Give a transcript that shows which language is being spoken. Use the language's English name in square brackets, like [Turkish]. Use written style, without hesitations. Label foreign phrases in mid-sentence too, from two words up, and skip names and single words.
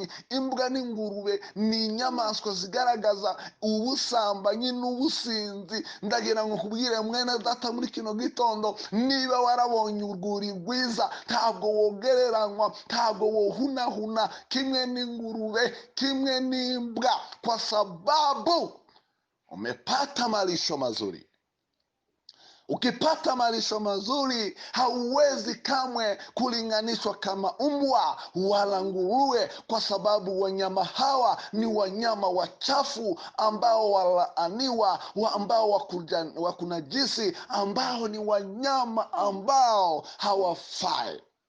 [Kinyarwanda] imbwa n'ingurube ni inyamaswa zigaragaza ubusambanyi n'ubusinzi. ndagira ngo kubwire mwene data muri kino gitondo, niba warabonye urwuri rwiza ntabwo wogereranywa, ntabwo wohunahuna kimwe n'ingurube, kimwe n'imbwa, [Swahili] kwa sababu umepata malisho mazuri. ukipata malisho mazuri hauwezi kamwe kulinganishwa kama mbwa wala nguruwe, kwa sababu wanyama hawa ni wanyama wachafu ambao walaaniwa, ambao wakunajisi, ambao ni wanyama ambao hawafai.